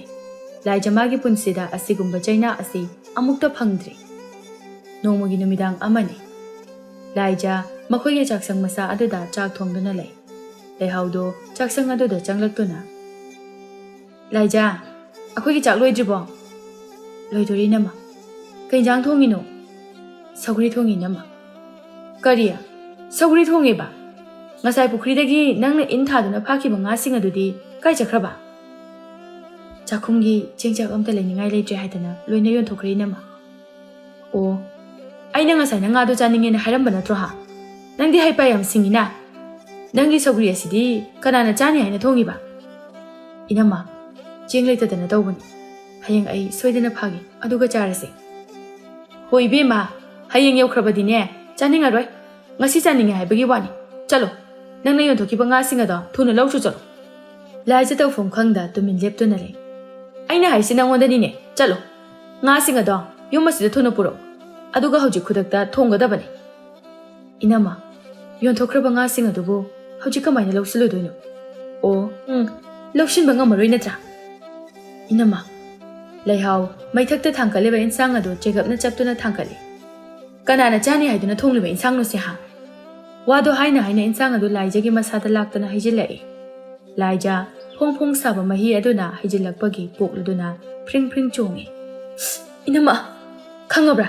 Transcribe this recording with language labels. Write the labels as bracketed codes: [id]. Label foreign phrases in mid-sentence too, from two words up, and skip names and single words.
[mni] Laija magi punsida asigumba chaina asi amukta phangdri. Nongmagi numidang amani. Laija makhoyge chaksang masa aduda chak thongduna lei. Lehaudo chaksang aduda changlaktuna. Laija, akhoi chak loidribo. Loidori nama. Kainjang thongino. Saugri thongi nama. Kariya, saugri thongi ba. Ngasai pukhridagi nangna in thaduna phakhiba nga sing adudi kai chakhraba. Chakhumgi chengchak amta leiningai leitre haidana loina yon thokri nama. O, aina ngasai na nga do chaninge na hairamba natro ha. Nangdi haipa yam singina. Nanggi saugri asidi kanana chani haina thongi ba. Inama. Jeng leitadana tawbani. Hayang ai soidana phagi aduga charase. Hoi bema, hayang yaukrabadine chaningaroi. Ngasi chaninga haibagi wani. Chalo. Nangna yonthokiba nga singado thuna lawchu chalo. Laija tawfom khangda tumin leptuna le. Aina haisi nangondanine. Chalo. Nga singado yumasida thuna puro. Aduga hojik khudakta thongadabani. Inama, yonthokraba nga singadubu hojik kamaina lawsilodoino. O, lawsinba ngamaroi natra. Inama, ꯂꯩꯍꯥꯎ ꯃꯩꯊꯛꯇ ꯊꯥꯡꯒꯠꯂꯤꯕ ꯏꯟꯁꯥꯡ ꯑꯗꯨ ꯆꯦꯒꯞꯅ ꯆꯞꯇꯨꯅ ꯊꯥꯡꯒꯠꯂꯤ꯫ ꯀꯅꯥꯅ ꯆꯥꯅꯤ ꯍꯥꯏꯗꯨꯅ ꯊꯣꯡꯂꯤꯕ ꯏꯟꯁꯥꯡꯅꯣꯁꯦ ꯍꯥ? ꯋꯥꯗꯣ ꯍꯥꯏꯅ ꯏꯟꯁꯥꯡ ꯑꯗꯨ ꯂꯥꯏꯖꯒꯤ ꯃꯁꯥꯗ ꯂꯥꯛꯇꯨꯅ ꯍꯩꯖꯤꯜꯂꯛꯏ꯫ ꯂꯥꯏꯖ ꯐꯣꯡ ꯐꯣꯡ ꯁꯥꯕ ꯃꯍꯤ ꯑꯗꯨꯅ ꯍꯩꯖꯤꯜꯂꯛꯄꯒꯤ ꯄꯣꯛꯂꯨꯗꯨꯅ ꯐ꯭ꯔꯤꯡ ꯐ꯭ꯔꯤꯡ ꯆꯣꯡꯉꯤ꯫ ꯏꯅꯝꯃ, ꯈꯪꯉꯕ꯭ꯔꯥ?